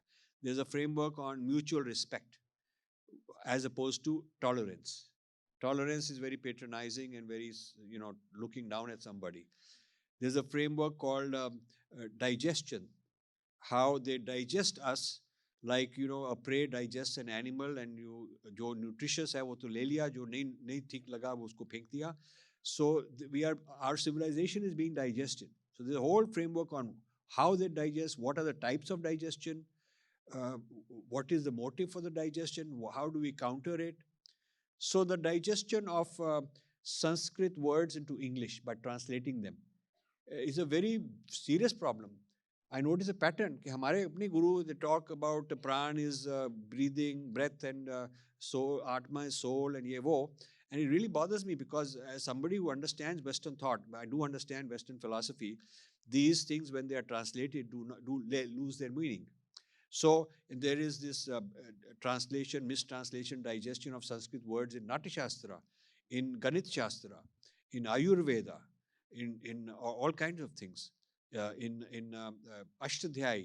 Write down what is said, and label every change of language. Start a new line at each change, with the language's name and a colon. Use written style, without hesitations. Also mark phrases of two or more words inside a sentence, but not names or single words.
English: There's a framework on mutual respect as opposed to tolerance. Tolerance is very patronizing and very, looking down at somebody. There's a framework called digestion, how they digest us like, a prey digests an animal and
Hindi: जो nutritious है वो तो ले लिया, जो नहीं ठीक लगा वो उसको फेंक दिया.
English: So our civilization is being digested. So there's a whole framework on how they digest, what are the types of digestion, what is the motive for the digestion, how do we counter it. So the digestion of Sanskrit words into English by translating them is a very serious problem. I notice a pattern
Hindi: कि हमारे अपने guru,
English: they talk about pran is breathing, breath, and soul, atma is soul, and
Hindi: ये वो.
English: And it really bothers me because as somebody who understands Western thought, I do understand Western philosophy, these things when they are translated lose their meaning. So there is this mistranslation, digestion of Sanskrit words in Natyashastra, in Ganit Shastra, in Ayurveda, in all kinds of things, in Ashtadhyayi.